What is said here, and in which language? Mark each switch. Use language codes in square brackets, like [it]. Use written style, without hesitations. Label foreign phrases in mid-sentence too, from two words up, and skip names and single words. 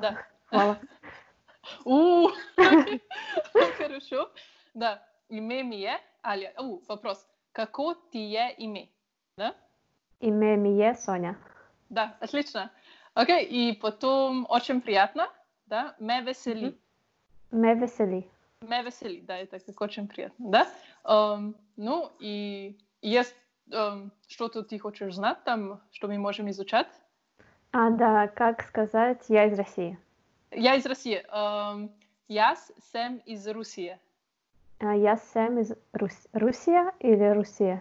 [ru] Да. Хвала. Хорошо. Да, имя Аля. Вопрос. Какое тебе имя? Да? Имя Соня. Да, отлично. Окей, и потом очень приятно. [mk] да, ме весели. Ме весели. Ме весели, да, [ru] это как очень приятно, да. Ну, и есть что-то ты хочешь знать там, что мы можем изучать? Да, как сказать «я из России»? Я из России. [mk] Яс сем из Руссии. Я сам из Руссия или Руссия?